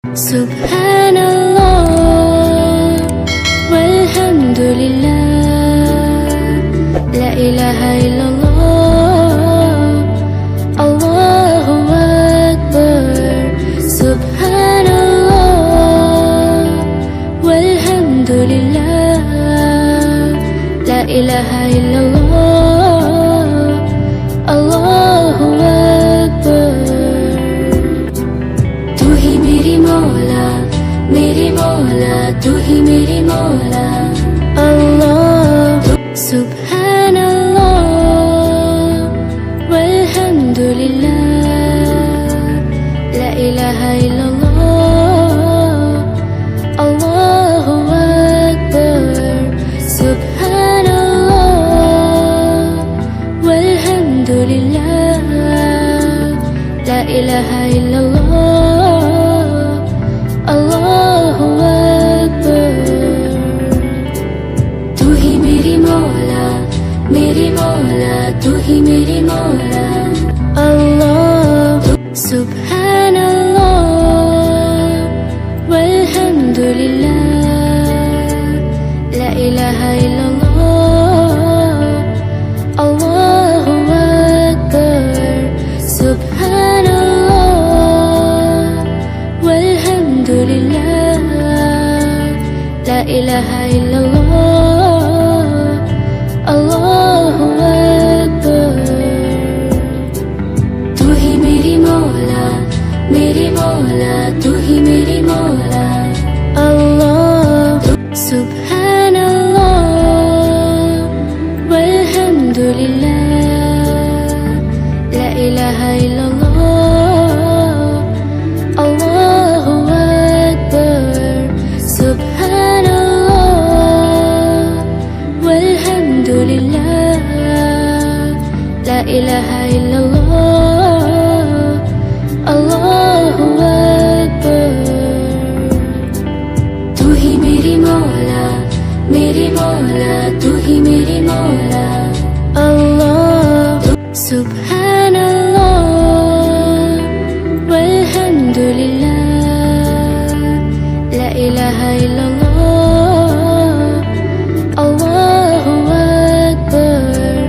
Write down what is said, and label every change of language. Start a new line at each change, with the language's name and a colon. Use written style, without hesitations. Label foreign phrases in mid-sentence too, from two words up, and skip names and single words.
Arabic: سبحان الله والحمد لله، لا إله إلا الله، الله أكبر. سبحان الله والحمد لله، لا إله إلا الله، الله أكبر.
Hindi: तू ही मेरी मौला, मेरी मौला, तू ही मेरी मौला।
Arabic: الله سبحان الله والحمد لله, لا إله إلا الله، الله أكبر. سبحان الله والحمد لله، لا إله إلا الله، الله أكبر.
Hindi: तू ही मेरी मौला, मेरी मौला, तू ही मेरी मौला।
Arabic: الله سبحان الله والحمد لله, لا إله إلا الله، الله أكبر. سبحان الله والحمد لله، لا إله إلا الله، الله أكبر.
Hindi: तू ही मेरी मौला, मेरी मौला, तू ही मेरी मौला।
Arabic: الله سبحان الله والحمد لله, لا إله إلا الله، الله أكبر. سبحان الله والحمد لله، لا إله إلا الله، الله أكبر.
Hindi: तू ही मेरी मौला, मेरी मौला, तू ही मेरी मौला।
Arabic: الله سبحان الله والحمد لله, لا إله إلا الله، الله أكبر.